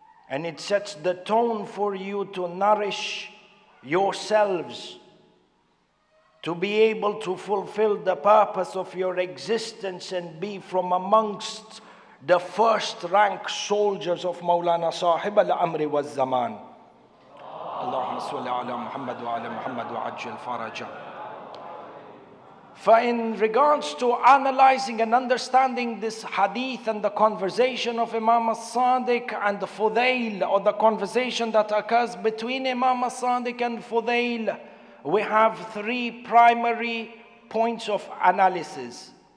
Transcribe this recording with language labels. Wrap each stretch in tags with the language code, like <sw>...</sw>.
<en>And it sets the tone for you to nourish yourselves to be able to fulfill the purpose of your existence and be from amongst the first rank soldiers of Maulana Sahib al-Amri wa Zaman.</en> <ar>اللهم صل على محمد وعلى محمد وعجل فرجا.</ar> <en>For in regards to analyzing and understanding this hadith and the conversation of Imam as-Sadiq and the Fudail, or the conversation that occurs between Imam as-Sadiq and Fudail, we have three primary points of analysis.</en>